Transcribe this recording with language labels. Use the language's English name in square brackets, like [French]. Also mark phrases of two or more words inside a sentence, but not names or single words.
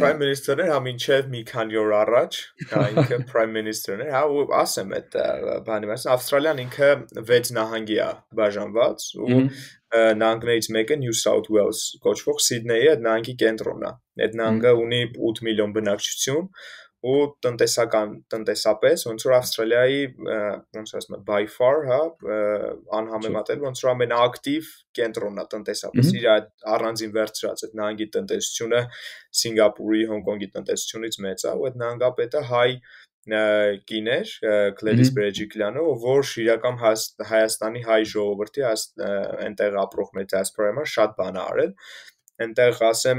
[English] prime minister- [Armenian] ն է հա մինչև մի քանի օր առաջ հա ինքը [English] prime minister- [Armenian] ն է հա ու ասեմ այդ բանի մասին Ավստրալիան ինքը 6 նահանգի է բաժանված ու նահանգներից մեկը New South Wales կոչվող Սիդնեյի այդ նահանգի կենտրոնն է այդ նահանգը ունի 8 միլիոն բնակչություն ու տնտեսապես ոնց որ Ավստրալիայի ոնց ասում եմ [English] by far [Armenian] հա անհամեմատել ոնց որ ամենաակտիվ կենտրոնն է տնտեսապես իր առանձին վերցրած այդ նահանգի տնտեսությունը Սինգապուրի Հոնկոնգի տնտեսությունից մեծ է ու այդ նահանգապետը հայ կիներ Gladys Berejiklian-ը որ իրական Հայաստանի հայ ժողովրդի այնտեղ ապրող մեր դիասպորայի համար շատ բան է արել Այնտեղ ասեմ